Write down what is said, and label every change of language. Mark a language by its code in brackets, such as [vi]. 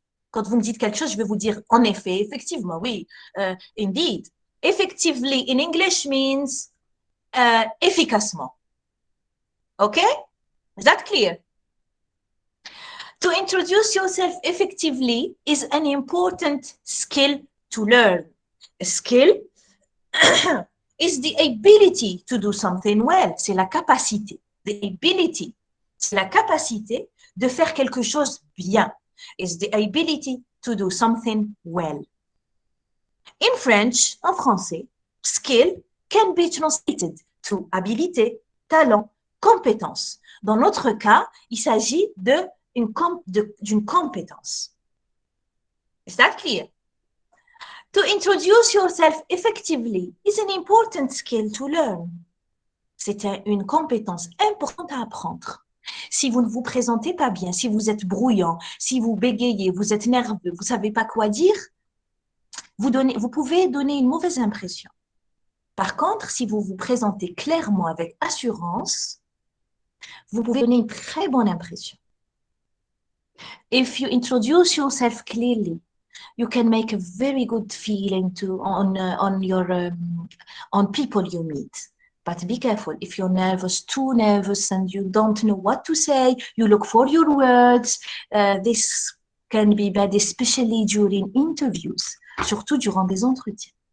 [fr] Quand vous me dites quelque chose, je vais vous dire en effet, effectivement, oui. [en] Indeed. Effectively in English means efficacement. Okay? Is that clear? To introduce yourself effectively is an important skill to learn. A skill is the ability to do something well. [fr] C'est la capacité. [en] The ability. [fr] C'est la capacité de faire quelque chose bien. [en] Is the ability to do something well. In French, [fr] en français, [en] skill can be translated to habilité, talent, compétence. [fr] Dans notre cas, il s'agit d'une compétence. [en] Is that clear? To introduce yourself effectively is an important skill to learn. [fr] C'est une compétence importante à apprendre. Si vous ne vous présentez pas bien, si vous êtes brouillant, si vous bégayez, vous êtes nerveux, vous ne savez pas quoi dire, vous pouvez donner une mauvaise impression. Par contre, si vous vous présentez clairement avec assurance, vous pouvez donner une très bonne impression. [en] If you introduce yourself clearly, you can make a very good feeling on people you meet. But be careful, if you're nervous, too nervous, and you don't know what to say, you look for your words, this can be bad, especially during interviews, [fr] surtout durant des entretiens.